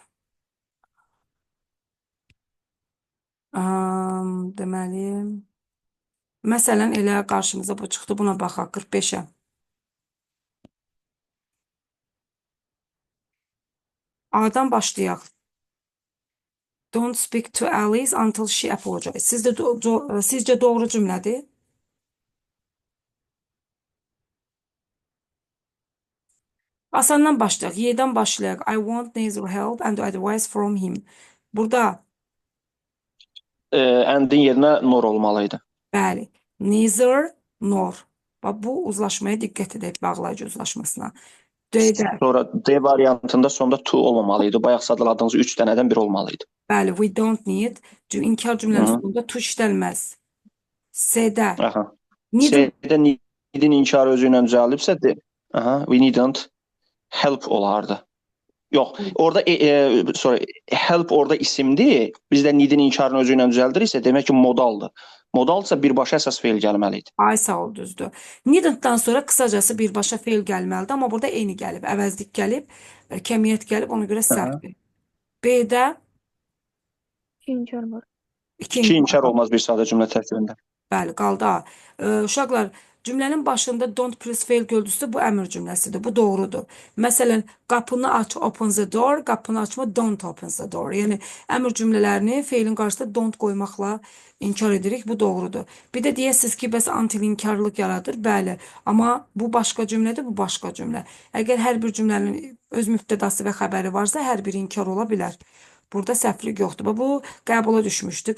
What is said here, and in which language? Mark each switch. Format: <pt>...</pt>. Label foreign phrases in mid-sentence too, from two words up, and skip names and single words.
<az>Deməli, məsələn, elə qarşımıza bu çıxdı, buna baxaq, 45-ə. A'dan başlayaq.</az> <en>Don't speak to Alice until she apologizes.</en> <az>Sizcə doğru cümlədir? Asandan başlayaq. Y'dən başlayaq.</az> <en>I want neither help and advice from him.</en> <az>Burada Endin yerinə nor olmalıydı. bəli,</az> <en>neither nor.</en> <az>Bu uzlaşmaya diqqət edək, bağlayıcı uzlaşmasına. D'də, Sonra D variantında sonda to olmamalıydı. Bayaq sadaladığınız 3 dənədən biri olmalıydı. bəli,</az> <en>we don't need.</en> <az>İnkar cümlənin sonunda to işlənməz. S'də, Aha. neither C-də needin inkarı özü ilə düzəldibsə,</az> <en>we needn't help olardı.</en> <az>Yox, orada help orada isimdir. Bizdə needin inkarını özü ilə düzəldiriksə, demək ki, modaldır. Modalsa birbaşa əsas feil gəlməlidir. Ay sağ ol, düzdür. Needn't-dan sonra qısacası birbaşa feil gəlməlidir, amma burada eni gəlib, əvəzlik gəlib, kəmiyyət gəlib, ona görə səhvdir. B'də İnkar var. İki inkar olmaz bir sadə cümlə tərkibində. Bəli, qaldı A. Uşaqlar, cümlənin başında</az> <en>don't plus</en> <az>fail gördünüzsə bu əmr cümləsidir. Bu doğrudur. Məsələn, qapını aç,</az> <en>open the door,</en> <az>qapını açma,</az> <en>don't open the door.</en> <az>Yəni, əmr cümlələrini feilin qarşısında don't qoymaqla inkar edirik. Bu doğrudur. Bir də deyəsiniz ki, bəs until inkarlıq yaradır. Bəli, amma bu başqa cümlədir, bu başqa cümlə. Əgər hər bir cümlənin öz mübtədası və xəbəri varsa, hər biri inkar ola bilər. Burada səhvlik yoxdur. Bu qəbula düşmüşdü.</az>